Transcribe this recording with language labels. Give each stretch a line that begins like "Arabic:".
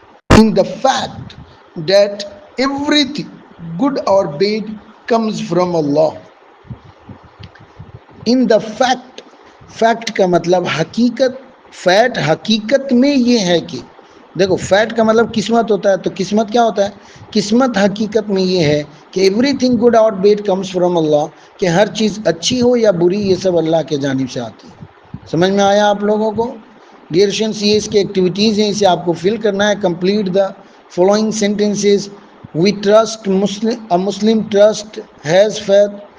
English: In the fact that everything good or bad comes from Allah. In the fact, fact
Urdu: کا مطلب حقیقت. Fat حقیقت میں یہ ہے کہ، دیکھو فیٹ کا مطلب قسمت ہوتا ہے، تو قسمت کیا ہوتا ہے؟ قسمت حقیقت میں یہ ہے کہ
English: everything good اور bad comes from اللہ،
Urdu: کہ ہر چیز اچھی ہو یا بری یہ سب اللہ کے جانب سے آتی ہے. سمجھ میں آیا آپ لوگوں کو؟
English: dear students,
Urdu: یہ اس کے ایکٹیویٹیز ہیں، اسے آپ کو فل کرنا ہے.
English: Complete the following sentences. We trust a Muslim trust has faith.